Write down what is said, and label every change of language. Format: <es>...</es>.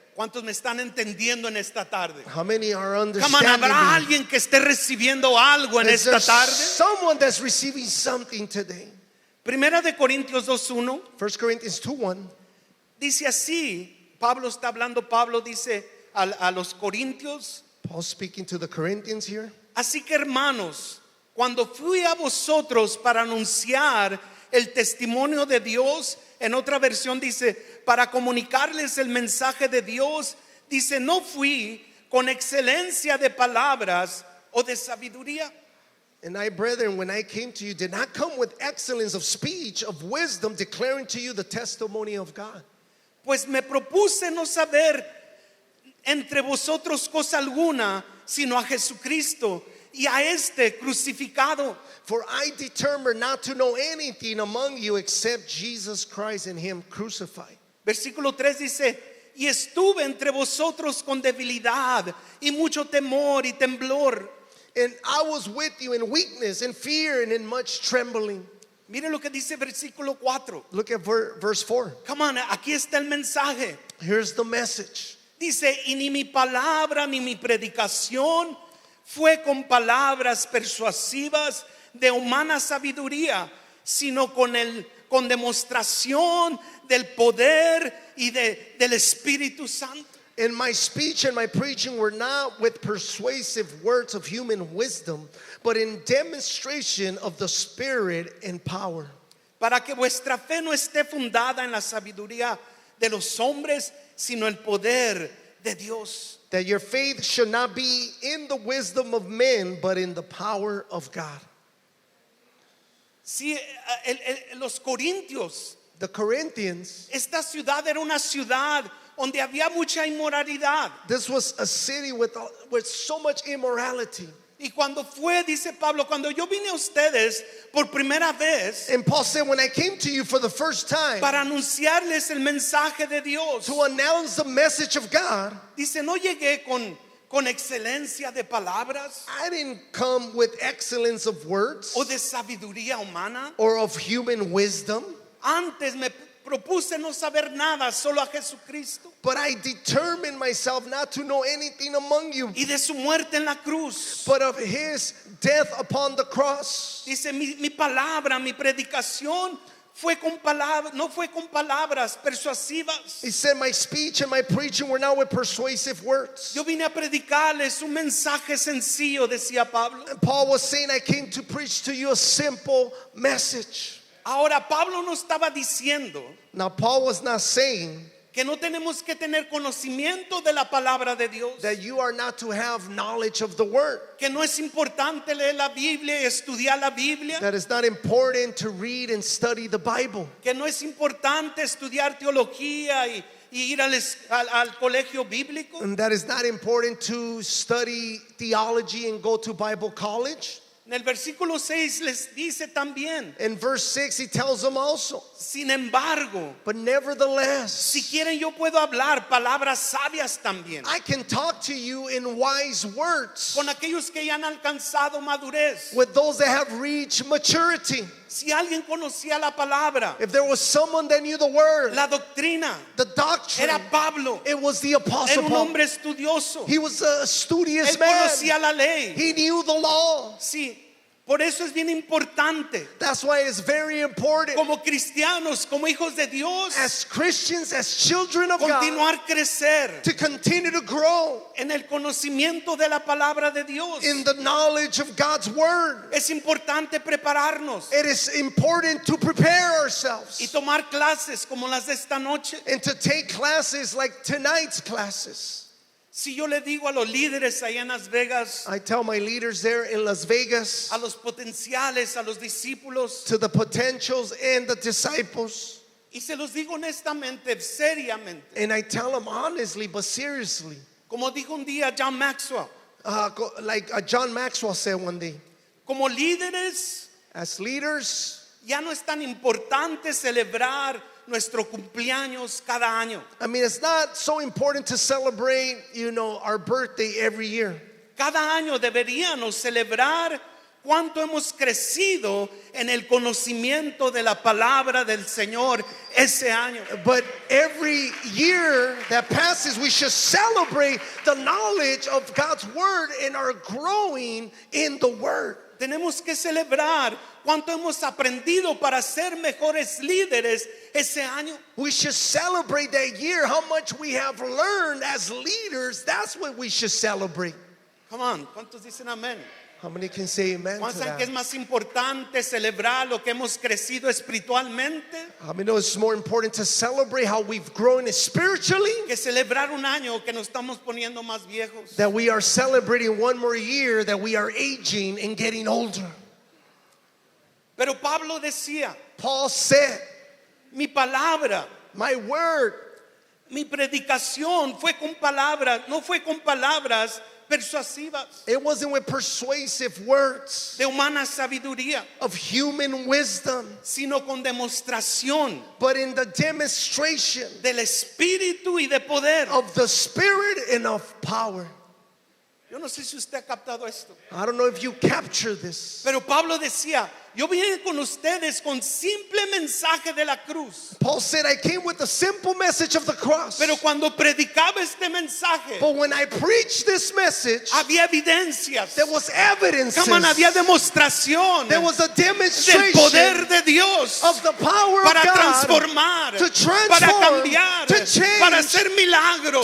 <es>¿Cuántos me están entendiendo en esta tarde?</es> <en>how many are Come on, understanding</en> <es>¿habrá</es> <en>me?</en> <es>alguien que esté recibiendo algo en</es> <en>Is there</en> <es>esta tarde?</es> <en>someone that's receiving something today?</en> <es>Primera de Corintios 2:1</es> <en>1 Corinthians 2:1.</en> <es>dice así. Pablo dice a los corintios:</es> <en>Paul speaking to the Corinthians here.</en> <es>así que hermanos, cuando fui a vosotros para anunciar el testimonio de Dios, en otra versión dice, para comunicarles el mensaje de Dios, dice, no fui con excelencia de palabras o de sabiduría.</es> <en>And I, brethren, when I came to you, did not come with excellence of speech, of wisdom, declaring to you the testimony of God.</en> <es>Pues me propuse no saber entre vosotros cosa alguna, sino a Jesucristo y a este crucificado.</es> <en>For I determined not to know anything among you except Jesus Christ and Him crucified.</en> <es>Versículo 3 dice, y estuve entre vosotros con debilidad y mucho temor y temblor.</es> <en>And I was with you in weakness, in fear, and in much trembling.</en> <es>Mire lo que dice versículo 4.</es> <en>Look at verse 4. Come on,</en> <es>aquí está el mensaje.</es> <en>Here's the message.</en> <es>Dice, y ni mi palabra ni mi predicación fue con palabras persuasivas de humana sabiduría, sino con demostración del poder y del Espíritu Santo.</es> <en>And my speech and my preaching were not with persuasive words of human wisdom, but in demonstration of the Spirit and power.</en> <es>Para que vuestra fe no esté fundada en la sabiduría de los hombres, sino el poder de Dios.</es> <en>That your faith should not be in the wisdom of men, but in the power of God.</en> <es>Sí, los corintios,</es> <en>The Corinthians,</en> <es>esta ciudad era una ciudad donde había mucha inmoralidad.</es> <en>this was a city with so much immorality.</en> <es>Y cuando fue, dice Pablo, cuando yo vine a ustedes por primera vez</es> <en>And Paul said, when I came to you for the first time</en> <es>para anunciarles el mensaje de Dios,</es> <en>to announce the message of God,</en> <es>dice, no llegué con excelencia de palabras</es> <en>I didn't come with excellence of words</en> <es>o de sabiduría humana.</es> <en>or of human wisdom,</en> <es>Antes me propuse no saber nada, solo a Jesucristo</es> <en>but I determined myself not to know anything among you,</en> <es>y de su muerte en la cruz.</es> <en>but of his death upon the cross.</en> <es>Dice, mi palabra, mi predicación fue con palabras, no fue con palabras persuasivas.</es> <en>He said, my speech and my preaching were not with persuasive words.</en> <es>Yo vine a predicarles un mensaje sencillo, decía Pablo.</es> <en>And Paul was saying, I came to preach to you a simple message.</en> <es>Ahora, Pablo no estaba diciendo</es> <en>Now, Paul was not saying</en> <es>que no tenemos que tener conocimiento de la palabra de Dios,</es> <en>that you are not to have knowledge of the word,</en> <es>que no es importante leer la Biblia y estudiar la Biblia,</es> <en>that it's not important to read and study the Bible,</en> <es>que no es importante estudiar teología y ir al colegio bíblico.</es> <en>and that it's not important to study theology and go to Bible college.</en> <es>En el versículo 6 les dice también,</es> <en>In verse 6, he tells them also,</en> <es>sin embargo,</es> <en>but nevertheless,</en> <es>si quieren yo puedo hablar palabras sabias también</es> <en>I can talk to you in wise words</en> <es>con aquellos que ya han alcanzado madurez.</es> <en>with those that have reached maturity.</en> <es>Si alguien conocía la palabra,</es> <en>If there was someone that knew the word,</en> <es>la doctrina,</es> <en>the doctrine,</en> <es>era Pablo.</es> <en>it was the</en> <es>Era</es> <en>apostle</en> <es>un</es> <en>Paul.</en> <es>hombre estudioso.</es> <en>He was a studious</en> <es>Él</es> <en>man.</en> <es>conocía la ley.</es> <en>He knew the law.</en> <es>Sí, por eso es bien importante,</es> <en>That's why it's very important</en> <es>como cristianos, como hijos de Dios,</es> <en>as Christians, as children of God,</en> <es>continuar crecer</es> <en>to continue to grow</en> <es>en el conocimiento de la palabra de Dios.</es> <en>in the knowledge of God's word.</en> <es>Es importante prepararnos</es> <en>It is important to prepare</en> <es>y</es> <en>ourselves</en> <es>tomar clases como las de esta noche.</es> <en>and to take classes like tonight's classes.</en> <es>Si yo le digo a los líderes allá en Las Vegas,</es> <en>I tell my leaders there in Las Vegas,</en> <es>a los potenciales, a los discípulos,</es> <en>to the potentials and the disciples,</en> <es>y se los digo honestamente, seriamente,</es> <en>and I tell them honestly but seriously,</en> <es>como dijo un día John Maxwell,</es> <en>like John Maxwell said one day,</en> <es>como líderes</es> <en>as leaders,</en> <es>ya no es tan importante celebrar nuestro cumpleaños cada año.</es> <en>I mean, it's not so important to celebrate, our birthday every year.</en> <es>Cada año deberíamos celebrar cuánto hemos crecido en el conocimiento de la palabra del Señor ese año.</es> <en>But every year that passes, we should celebrate the knowledge of God's word and our growing in the word.</en> <es>Tenemos que celebrar cuánto hemos aprendido para ser mejores líderes ese año.</es> <en>We should celebrate that year, how much we have learned as leaders. That's what we should celebrate. Come on,</en> <es>¿cuántos dicen amén?</es> <en>How many can say amen to</en> <es>¿Cuántos saben que es</es> <en>that?</en> <es>más importante celebrar lo que hemos crecido espiritualmente</es> <en>How many know it's more important to celebrate how we've grown spiritually,</en> <es>que celebrar un año que nos estamos poniendo más viejos?</es> <en>that we are celebrating one more year, that we are aging and getting older?</en> <es>Pero Pablo decía,</es> <en>Paul said,</en> <es>mi palabra,</es> <en>my word,</en> <es>mi predicación fue con palabras, no fue con palabras persuasivas</es> <en>it wasn't with persuasive words</en> <es>de humana sabiduría,</es> <en>of human wisdom,</en> <es>sino con demostración</es> <en>but in the demonstration</en> <es>del Espíritu y de poder.</es> <en>of the Spirit and of power.</en> <es>Yo no sé si usted ha captado esto,</es> <en>I don't know if you capture this.</en> <es>pero Pablo decía, yo vine con ustedes con simple mensaje de la cruz,</es> <en>Paul said, I came with a simple message of the cross.</en> <es>pero cuando predicaba este mensaje</es> <en>But when I preached this message,</en> <es>había evidencias,</es> <en>there was evidence. come on,</en> <es>había demostración</es> <en>There was a</en> <es>del</es> <en>demonstration</en> <es>poder de Dios</es> <en>of the power</en> <es>para</es> <en>of God</en> <es>transformar,</es> <en>to transform,</en> <es>para cambiar,</es> <en>to change,</en> <es>para hacer milagros,</es>